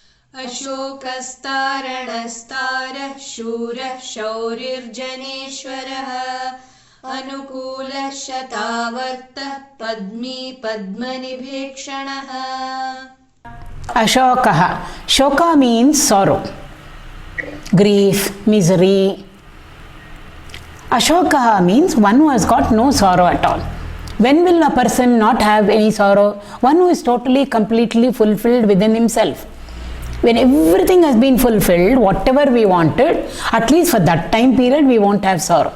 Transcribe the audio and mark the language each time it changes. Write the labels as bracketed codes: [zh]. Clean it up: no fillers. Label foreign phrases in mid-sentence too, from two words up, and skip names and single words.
[sa] aśōkastāraṇastāraḥ śūraḥ śaurirjanēśvaraḥ anukūlaḥ śatāvartaḥ padmī padmanibhēkṣaṇaḥ. Aśōkah. [en] Shoka means sorrow, grief, misery. Aśōkah means one who has got no sorrow at all. When will a person not have any sorrow? One who is totally, completely fulfilled within himself. When everything has been fulfilled, whatever we wanted, at least for that time period, we won't have sorrow.